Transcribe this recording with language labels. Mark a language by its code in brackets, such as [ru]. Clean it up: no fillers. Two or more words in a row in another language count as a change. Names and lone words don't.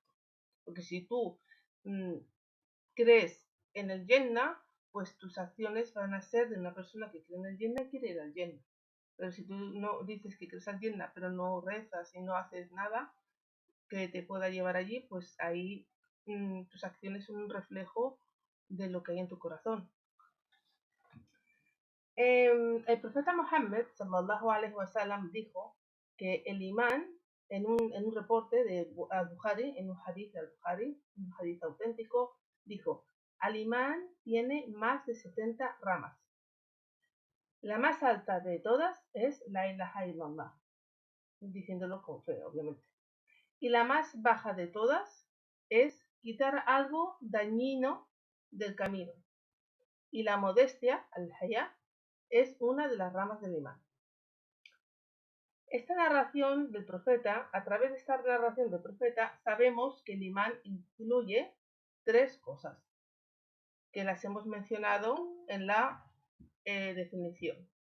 [es] Porque si tú crees en el Jannah, pues tus acciones van a ser de una persona que cree en el Jannah y quiere ir al Jannah. Pero si tú no dices que crees al Jannah, pero no rezas y no haces nada que te pueda llevar allí, pues ahí tus acciones son un reflejo de lo que hay en tu corazón. El profeta Muhammad [ar] صلى الله عليه وسلم [es] dijo que el imán, en un reporte de al-Bukhari, en un hadith al-Bukhari, un hadith auténtico, dijo: al imán tiene más de 70 ramas. La más alta de todas es [ar] لا إله إلا الله, [es] diciéndolo con fe, obviamente. Y la más baja de todas es quitar algo dañino del camino. Y la modestia, al-haya, es una de las ramas del imán. Esta narración del profeta, a través de esta narración del profeta, sabemos que el imán incluye tres cosas, que las hemos mencionado en la definición.